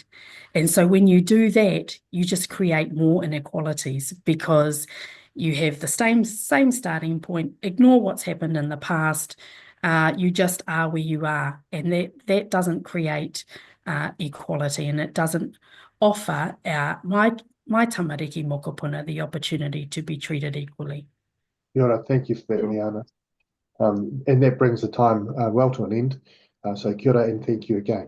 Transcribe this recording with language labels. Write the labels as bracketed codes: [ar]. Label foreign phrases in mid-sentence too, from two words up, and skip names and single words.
[en] And so when you do that, you just create more inequalities because you have the same starting point, ignore what's happened in the past, you just are where you are, and that doesn't create equality, and it doesn't offer my [mi] tamariki mokopuna [en] the opportunity to be treated equally. Yora, thank you for that, Liana. And that brings the time well to an end. So [mi] kia ora [en] and thank you again.